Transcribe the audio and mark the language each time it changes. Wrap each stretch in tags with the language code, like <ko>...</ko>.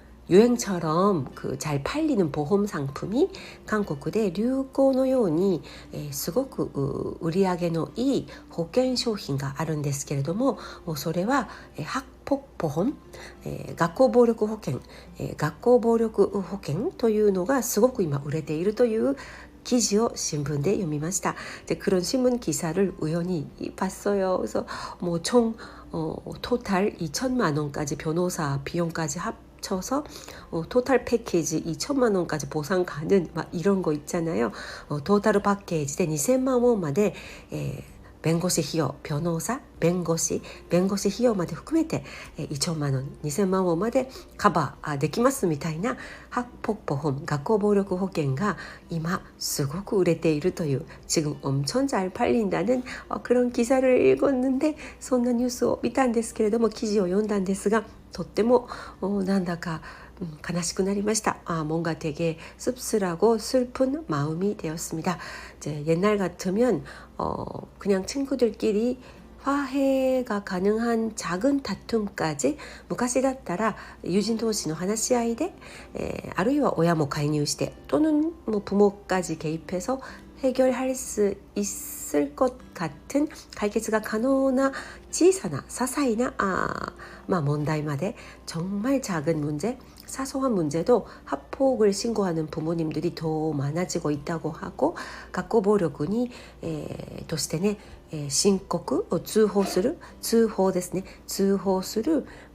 <ko>유행처럼 그 잘 팔리는 보험 상품이 한국의</ko> <ja>流行のようにすごく売り上げのいい保険商品があるんですけれどもそれは학폭보험、学校暴力保険、学校暴力保険というのがすごく今売れているという記事を新聞で読みました.</ja> <ko>그런 신문 기사를 우연히 봤어요. 그래서 뭐 총 토탈 2천만 원까지 변호사 비용까지 합쳐서 토탈 패키지 2천만 원까지 보상 가는 막 이런 거 있잖아요.</ko> <ja>토탈 패키지で 2000만 원마대弁護士費用、변호사、弁護士費用まで含めて2천만 원、2000만 원までカバーできますみたいな학폭보험、学校暴力保険が今すごく売れているという</ja> <ko>지금 엄청 잘 팔린다는 그런 기사를 읽었는데</ko> <ja>そんなニュースを見たんですけれども記事を読んだんですがとってもなんだか悲しくなりました.</ja> <ko>뭔가 되게 씁쓸하고 슬픈 마음이 되었습니다. 이제 옛날 같으면 그냥 친구들끼리</ko> <ja>和平が</ja> <ko>가능한 작은 다툼까지</ko> <ja>昔だったら友人同士の話し合いで、あるいは親も介入して</ja> <ko>또는 뭐 부모까지 개입해서 해결할 수 있을 것 같은解決が 가능한</ko> <ja>小さな些細な問題まで</ja> <ko>정말 작은 문제, 사소한 문제도 학폭을 신고하는 부모님들이 더 많아지고 있다고 하고,</ko> <ja>学校暴力に、としてね、申告を通報する、通報ですね、通報する、</ja>